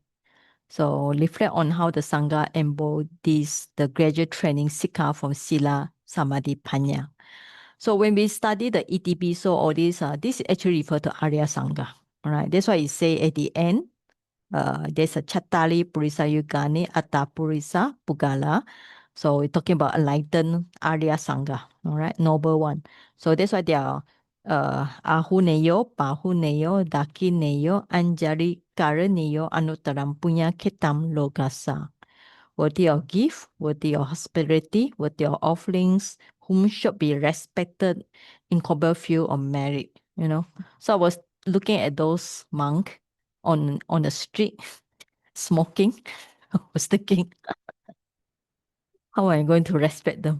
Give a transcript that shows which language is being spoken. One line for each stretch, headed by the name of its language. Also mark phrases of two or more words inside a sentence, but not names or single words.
English: So reflect on how the Saṅgha embodies the gradual training Sikha from
Pali: Sila, Samadhi, Panya.
English: So when we study the ETP, so all this actually refer to Arya Saṅgha. All right. That's why it say at the end, there's a
Pali: cattāri, purisa-yugāni, aṭṭha, purisapuggalā.
English: So we're talking about enlightened Arya Saṅgha, all right, noble one. So that's why they are
Pali: ahuneyo, pahuneyo, dakineyo, anjali-karaneyo, anuttaram punya ketam logasa.
English: Worthy of gift, worthy of hospitality, worthy of offerings, whom should be respected in incomparable field of merit, So I was looking at those monks on the street smoking. I was thinking, how am I going to respect them?